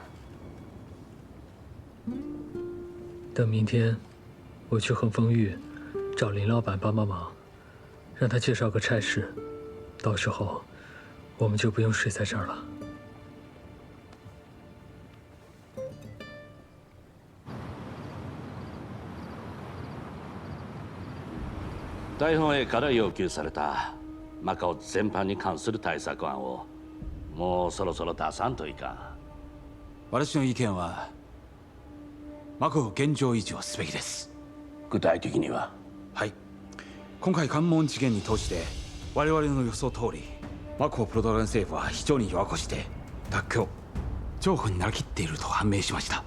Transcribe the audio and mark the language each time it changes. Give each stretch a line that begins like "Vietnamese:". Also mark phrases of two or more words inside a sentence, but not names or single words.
Chinese: 等明天，我去恒丰玉找林老板帮帮忙，让他介绍个差事，到时候我们就不用睡在这儿了。
Japanese: 大本営から要求されたマカオ全般に関する対策案をもうそろそろ出さんといかん。私の意見はマカオ現状維持をすべきです。具体的には？はい、今回関門事件に通して我々の予想通りマカオポルトガル政府は非常に弱腰で脱強譲歩になりきっていると判明しました。